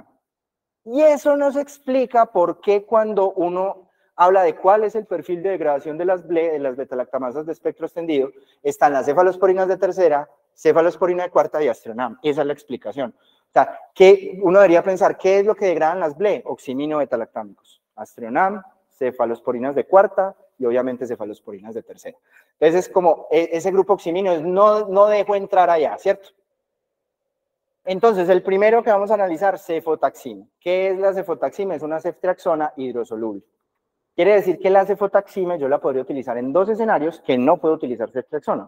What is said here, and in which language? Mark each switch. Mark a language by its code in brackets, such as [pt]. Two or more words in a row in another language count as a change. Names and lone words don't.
[es] Y eso nos explica por qué cuando uno habla de cuál es el perfil de degradación de las BLE, de las betalactamasas de espectro extendido, están las cefalosporinas de tercera, cefalosporina de cuarta y astronam. Esa es la explicación. O sea, que uno debería pensar, ¿qué es lo que degradan las BLE? Oximino-betalactámicos. Astronam, cefalosporinas de cuarta y obviamente cefalosporinas de tercera. Entonces es como, ese grupo oximino no dejo entrar allá, ¿cierto? Entonces, el primero que vamos a analizar, cefotaxima. ¿Qué es la cefotaxima? Es una ceftriaxona hidrosoluble. Quiere decir que la cefotaxima yo la podría utilizar en dos escenarios que no puedo utilizar ceftriaxona.